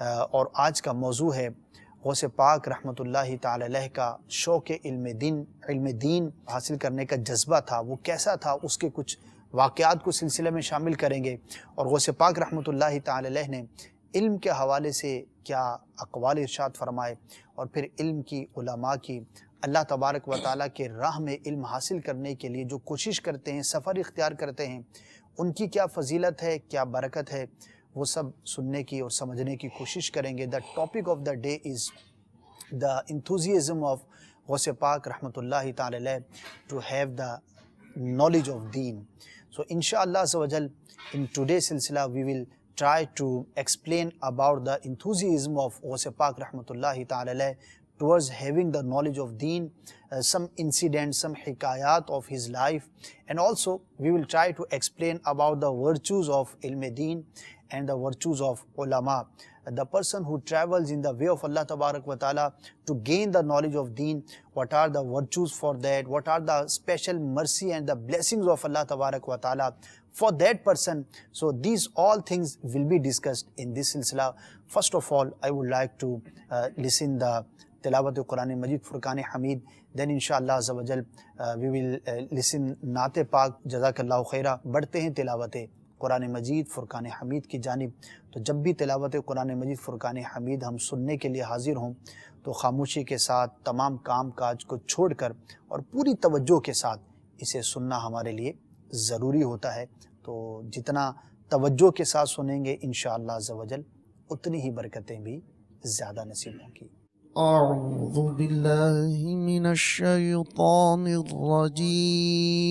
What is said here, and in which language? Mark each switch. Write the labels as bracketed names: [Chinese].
[Urdu] اور آج کا موضوع ہے غوث پاک رحمۃ اللہ تعالی علیہ کا شوق علم دین حاصل کرنے کا جذبہ تھا، وہ کیسا تھا، اس کے کچھ واقعات کو سلسلے میں شامل کریں گے، اور غوث پاک رحمۃ اللہ تعالی علیہ نے علم کے حوالے سے کیا اقوال ارشاد فرمائے، اور پھر علم کی، علماء کی، اللہ تبارک و تعالیٰ کے راہ میں علم حاصل کرنے کے لیے جو کوشش کرتے ہیں، سفر اختیار کرتے ہیں، ان کی کیا فضیلت ہے، کیا برکت ہے، وہ سب سننے کی اور سمجھنے کی کوشش کریں گے۔ [English] The topic of the day is the enthusiasm of Ghaus Pak رحمۃ اللہ تعالی علیہ to have the knowledge of deen. So inshallah azza wa jal, in today's silsila we will try to explain about the enthusiasm of Ghaus Pak رحمۃ اللہ تعالی علیہ towards having the knowledge of deen, some incidents, some hikayat of his life, and also we will try to explain about the virtues of ilm deen and the virtues of ulama. The person who travels in the way of Allah Tabarak wa Ta'ala to gain the knowledge of deen, what are the virtues for that, what are the special mercy and the blessings of Allah Tabarak wa Ta'ala for that person. So these all things will be discussed in this silsila. First of all, I would like to listen the [Urdu] تلاوت قرآن مجید فرقان حمید، دین انشاءاللہ عز و جل [English] we will listen [Urdu] نعت پاک۔ جزاک اللہ خیرہ۔ بڑھتے ہیں تلاوت قرآن مجید فرقان حمید کی جانب۔ تو جب بھی تلاوت قرآن مجید فرقان حمید ہم سننے کے لیے حاضر ہوں تو خاموشی کے ساتھ تمام کام کاج کو چھوڑ کر اور پوری توجہ کے ساتھ اسے سننا ہمارے لیے ضروری ہوتا ہے۔ تو جتنا توجہ کے ساتھ سنیں گے انشاءاللہ عز و جل اتنی ہی برکتیں بھی زیادہ نصیب ہوں گی۔ [Arabic] أعوذ بالله من الشيطان الرجيم